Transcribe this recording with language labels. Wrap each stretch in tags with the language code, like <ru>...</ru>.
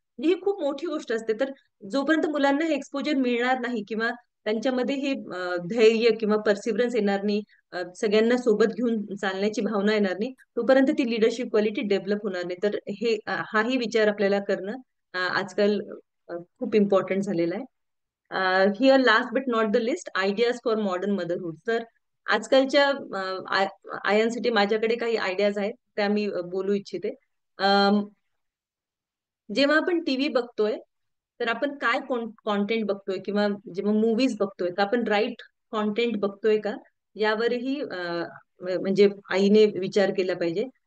<mr>म्हणजे ही खूप मोठी गोष्ट असते. तर जोपर्यंत मुलांना हे एक्सपोजर मिळणार नाही किंवा त्यांच्यामध्ये हे धैर्य किंवा परसिव्हरन्स येणार नाही, सगळ्यांना सोबत घेऊन चालण्याची भावना येणार नाही, तोपर्यंत ती लिडरशिप क्वालिटी डेव्हलप होणार नाही. तर हाही विचार आपल्याला करणं आजकाल खूप इम्पॉर्टंट झालेला आहे.</mr> <en>Here last but not the list, ideas for modern motherhood.</en> <mr>तर आजकालच्या आयएनसीटी माझ्याकडे काही आयडियाज आहेत त्या मी बोलू इच्छिते. जेव्हा आपण टीव्ही बघतोय तर आपण काय कॉन्टेंट बघतोय किंवा जेव्हा मूवीज बघतोय तर आपण राईट कॉन्टेंट बघतोय का यावरही म्हणजे आईने विचार केला पाहिजे.</mr>